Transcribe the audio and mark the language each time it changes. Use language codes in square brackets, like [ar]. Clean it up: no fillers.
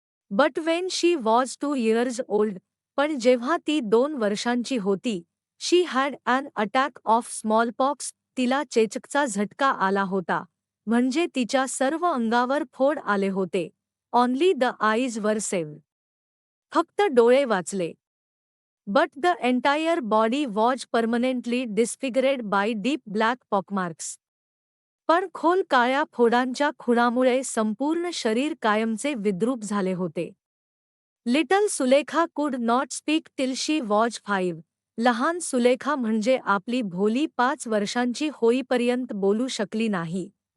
[en] but when she was 2 years old, [mr] पण जेव्हा ती 2 वर्षांची होती, [en] she had an attack of smallpox, [mr] तिला चेचकचा झटका आला होता, म्हणजे तिच्या सर्व अंगावर फोड आले होते. [en] only the eyes were saved, [mr] फक्त डोळे वाचले. [en] But the entire body was permanently disfigured by deep black pockmarks. [mr] पण खोल काळ्या फोडांच्या खुणामुळे संपूर्ण शरीर कायमचे विद्रूप झाले होते. [en] Little Sulekha could not speak till she was 5. [mr] लहान सुलेखा म्हणजे आपली भोली 5 वर्षांची होईपर्यंत बोलू शकली नाही.